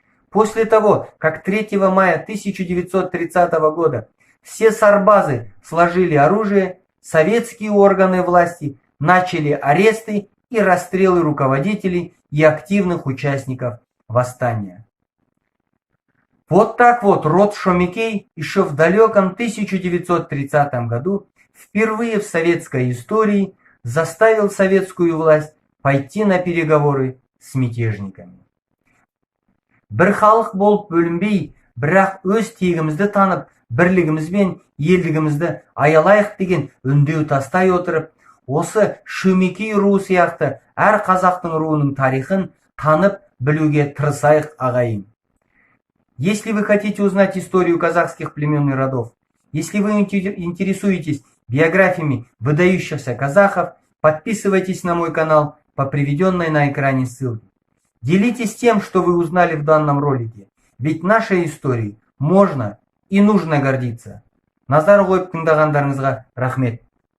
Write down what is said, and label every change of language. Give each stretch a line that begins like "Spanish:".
Russian: После того, как 3 мая 1930 года все сарбазы сложили оружие, советские органы власти начали аресты и расстрелы руководителей и активных участников восстания. Вот так вот род Шомикей еще в далеком 1930 году впервые в советской истории заставил советскую власть пойти на переговоры с мятежниками.
Kazakh: Бір халық болып бөлінбей, бірақ өз тегімізді танып, бірлігіміз бен елдігімізді аялайық деген үндеу тастай отырып, осы Шөмекей руы сияқты әр қазақтың руының тарихын танып білуге тырысайық ағайын.
Russian: Если вы хотите узнать историю казахских племен и родов, если вы интересуетесь биографиями выдающихся казахов, подписывайтесь на мой канал по приведенной на экране ссылке. Делитесь тем, что вы узнали в данном ролике, ведь нашей историей можно и нужно гордиться.
Kazakh: Назар қойып тыңдағандарыңызға рахмет.